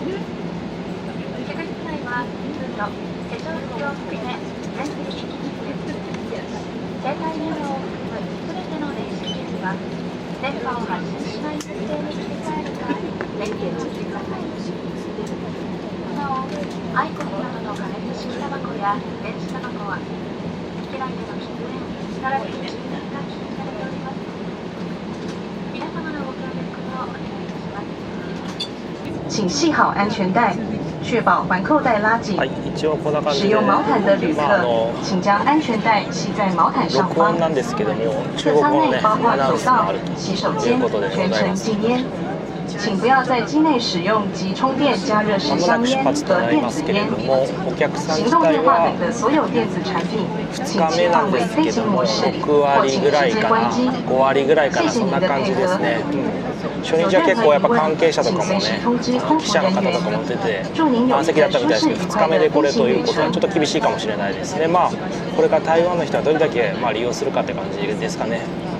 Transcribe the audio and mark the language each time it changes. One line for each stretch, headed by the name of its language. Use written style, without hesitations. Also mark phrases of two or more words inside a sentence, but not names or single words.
Japanese: 客室内は通路、化粧室を含め全席携帯電話を含むすべての電子機器は電波を発信しない設定に切り替えるか電源をしてください。なお、アイコスなどの加熱式タバコや電子タバコは機内での喫煙並びに充電が禁止されております。皆様のご協力をお願いいたします。
Chinese: 请系好安全带，确保环扣带拉紧。
Japanese: はい、一応こんな感じで、
Chinese: 使用毛毯的旅客，请将安全带系在毛毯上方。
Japanese: 録音なんですけども、中
Chinese: 客舱
Japanese: 国語のね
Chinese: 内包括
Japanese: アナウ
Chinese: 走道
Japanese: ンスもある、
Chinese: 洗手
Japanese: という
Chinese: 间
Japanese: ことでご
Chinese: 全程
Japanese: ざいます。
Chinese: 禁烟。请不要在机内使用及充电加热式
Japanese: まもな
Chinese: 香烟
Japanese: く出発と
Chinese: 和
Japanese: なります
Chinese: 电子烟。
Japanese: けれども、お客さん
Chinese: 行
Japanese: 自体
Chinese: 动电话
Japanese: は
Chinese: 等的所有电子产品，请
Japanese: 2日目
Chinese: 切
Japanese: なんで
Chinese: 换为飞
Japanese: すけども、
Chinese: 行模式，
Japanese: 6
Chinese: 或
Japanese: 割
Chinese: 请
Japanese: ぐらいかな、
Chinese: 直接关机。
Japanese: 5割ぐらいかな、そんな感じですね。初日は結構やっぱ関係者とかもね、記者の方とかも出て満席だったみたいですけど、2日目でこれということはちょっと厳しいかもしれないですね。これから台湾の人はどれだけ利用するかって感じですかね。